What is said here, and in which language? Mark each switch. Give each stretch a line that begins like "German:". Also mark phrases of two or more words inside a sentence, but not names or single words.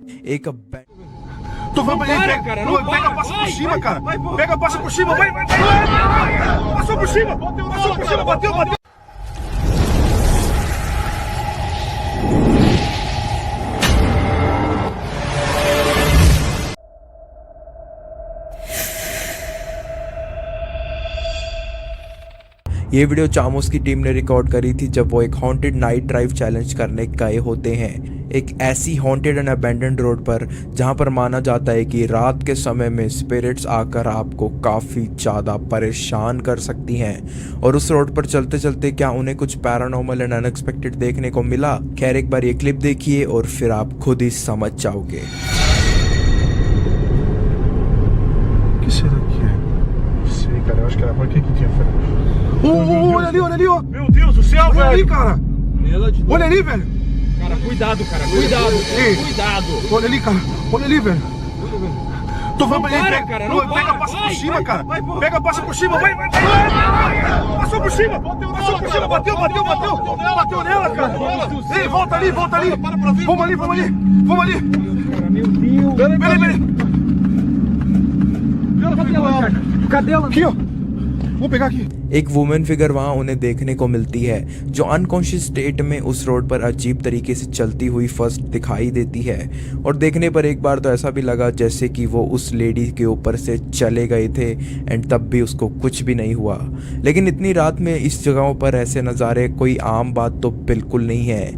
Hindi: एक
Portuguese: Tu vai pega a passa por cima, cara. Pega a passa por cima, vai. Passou por cima, bateu.
Hindi: ये वीडियो चामोस की टीम ने रिकॉर्ड करी थी जब वो एक
English: haunted night drive challenge
Hindi: करने गए होते हैं एक ऐसी
English: haunted and abandoned road
Hindi: पर जहां पर माना जाता है कि रात के समय में स्पिरिट्स आकर आपको काफ़ी ज़्यादा परेशान कर सकती हैं। और उस रोड पर चलते चलते क्या उन्हें कुछ
English: paranormal and unexpected
Hindi: देखने को मिला? खैर, एक बार ये क्लिप देखिए और फिर आप खुद ही समझ जाओगे।
Portuguese: Cara, eu acho que era por que tinha feito. Olha ali, ó. Meu Deus do céu, velho. Olha ali, cara. Olha ali, velho. Cara, cuidado, cara. Cuidado. Ei. Cuidado. Olha ali, cara. Olha ali, velho. Tu vai para, cara. Não pega, passa por cima, cara. Pega, passa por cima, vai. Passou por cima. Passou por cima, bateu nela, cara. Ei, volta ali. Vamos ali. Meu Deus. Peraí. Cadê ela? Aqui, ó. Vou pegar aqui.
Hindi: एक
English: woman figure
Hindi: वहां उन्हें देखने को मिलती है जो
English: unconscious state
Hindi: में उस रोड पर अजीब तरीके से चलती हुई फर्स्ट दिखाई देती है। और देखने पर एक बार तो ऐसा भी लगा जैसे कि वो उस लेडी के ऊपर से चले गए थे एंड तब भी उसको कुछ भी नहीं हुआ। लेकिन इतनी रात में इस जगहों पर ऐसे नज़ारे कोई आम बात तो बिल्कुल नहीं है।